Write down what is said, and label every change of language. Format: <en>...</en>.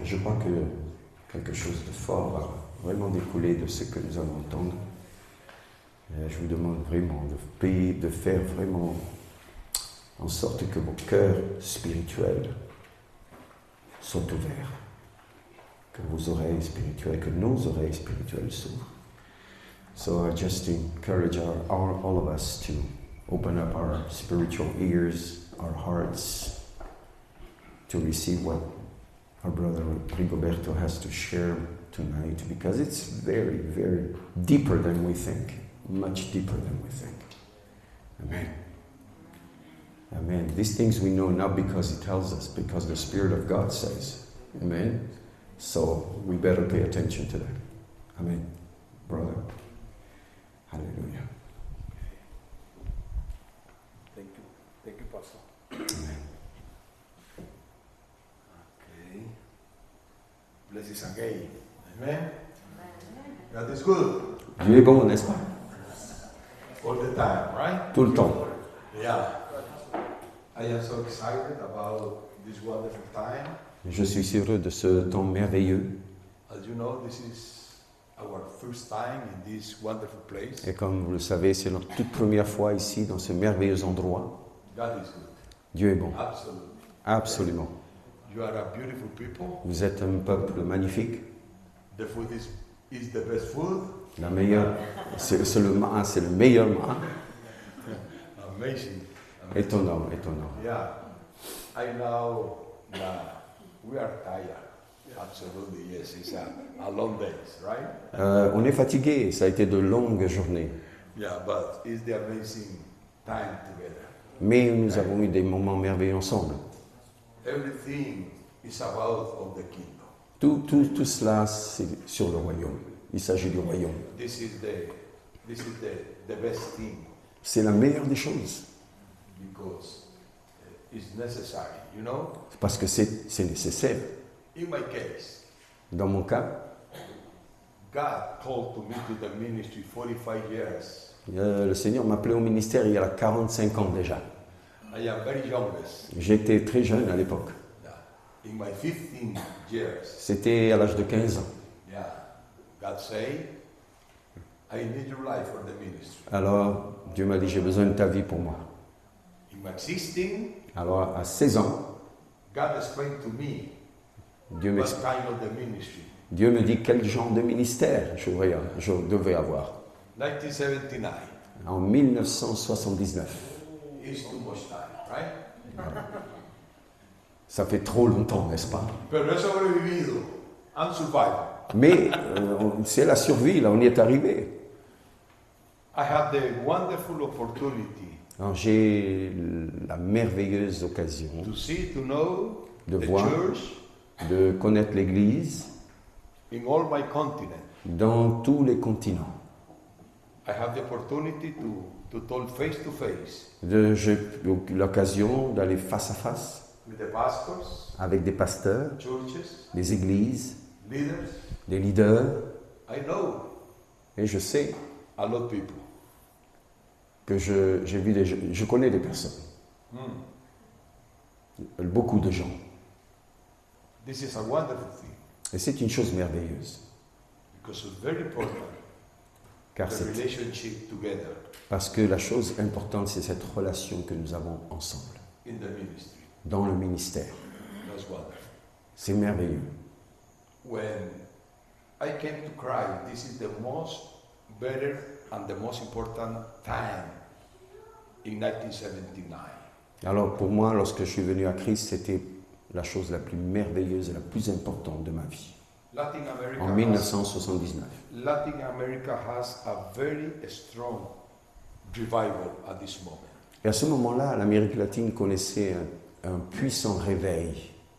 <fr>Je crois que quelque chose de fort va vraiment découler de ce que nous allons entendre. Je vous demande vraiment de faire vraiment en sorte que vos cœurs spirituels soient ouverts, que vos oreilles spirituelles, que nos oreilles spirituelles s'ouvrent.</fr> <en>So I just encourage all of us to open up our spiritual ears, our hearts, to receive what our brother Rigoberto has to share tonight, because it's very, very deeper than we think, much deeper than we think. Amen. Amen. These things we know not because he tells us, because the Spirit of God says. Amen. So we better pay attention to that. Amen. Brother. Hallelujah. Thank you, Pastor. Amen. Okay. Blessings again. Amen. God is good.</en> <fr>Dieu est bon, n'est-ce pas?</fr> <en>All the time, right?</en> <fr>Tout le temps.</fr> <en>Yeah. I am so excited about this wonderful time.</en> <fr>Je suis heureux de ce temps merveilleux.</fr> <en>As you know, this is our first time in this wonderful place.</en> <fr>Et comme vous le savez, c'est notre toute première fois ici, dans ce merveilleux endroit.</fr> <en>God is good.</en> <fr>Dieu est bon.</fr> <en>Absolutely.</en> <fr>Absolument.</fr> <en>You are a beautiful people.</en> <fr>Vous êtes un peuple magnifique.</fr> <en>The food is the best food.</en> <fr>La meilleure, c'est le meilleur mât.</fr> <en>Amazing.</en> <fr>Étonnant.</fr> <en>Yeah. I know that we are tired. Absolutely, yes. It's a long day, right?</en> <fr>On est fatigué, ça a été de longues journées.</fr> <en>Yeah, but it's the amazing time together.</en> <fr>Mais nous avons eu des moments merveilleux ensemble.</fr> <en>Everything is about of the kingdom.</en> <fr>Tout cela, c'est sur le royaume. Il s'agit du royaume.</fr> <en>This is the best thing.</en> <fr>C'est la meilleure des choses.</fr> <en>Because it's necessary, you know?</en> <fr>Parce que c'est nécessaire.</fr> <en>In my case,</en> <fr>Dans mon cas,</fr> <en>God called to me to the ministry 45 years.</en> <fr>le Seigneur m'a appelé au ministère il y a 45 ans déjà.</fr> <en>I am very youngest.</en> <fr>J'étais très jeune à l'époque.</fr> <en>In my 15 years,</en> <fr>C'était à l'âge de 15 ans.</fr> <en>yeah, God said, I need your life for the ministry.</en> <fr>Alors, Dieu m'a dit, j'ai besoin de ta vie pour moi.</fr> <en>In my 16,</en> <fr>Alors, à 16 ans,</fr> <en>God explained to me</en> <fr>Dieu</fr> <en>what kind of the ministry.</en> <fr>me dit quel genre de ministère je devais avoir.</fr> <en>1979.</en> <fr>En 1979.</fr> <en>It's too much time, right?</en> <fr>Ça fait trop longtemps, n'est-ce pas?</fr> <es>Pero he sobrevivido.</es> <en>I'm surviving.</en> <fr>Mais c'est la survie, là, on y est arrivé.</fr> <en>I have the wonderful opportunity</en> <fr>Alors, j'ai la merveilleuse occasion</fr> <en>to see, to know</en> <fr>de</fr> <en>the</en> <fr>voir,</fr> <en>church</en> <fr>de connaître l'Église</fr> <en>in all my continent.</en> <fr>dans tous les continents.</fr> <en>I have the opportunity to talk face to face</en> <fr>J'ai eu l'occasion d'aller face à face</fr> <en>with the pastors,</en> <fr>avec des pasteurs,</fr> <en>churches,</en> <fr>des églises,</fr> <en>leaders.</en> <fr>des leaders,</fr> <en>I know</en> <fr>et je sais</fr> <en>a lot of people.</en> <fr>que je connais des personnes, beaucoup de gens.</fr> <en>This is a wonderful thing</en> <fr>Et c'est une chose merveilleuse,</fr> <en>because it's very important</en> <fr>car</fr> <en>the relationship together</en> <fr>parce que la chose importante, c'est cette relation que nous avons ensemble,</fr> <en>in the ministry.</en> <fr>dans le ministère.</fr> <en>That's wonderful.</en> <fr>C'est merveilleux.</fr> <en>When I came to Christ, this is the most better and the most important time in 1979.</en> <fr>Alors pour moi, lorsque je suis venu à Christ, c'était la chose la plus merveilleuse et la plus importante de ma vie.</fr> <en>Latin America</en> <fr>En 1979.</fr> <en>Latin America has a very strong revival at this moment.</en> <fr>Et à ce moment-là, l'Amérique latine connaissait un puissant réveil.</fr>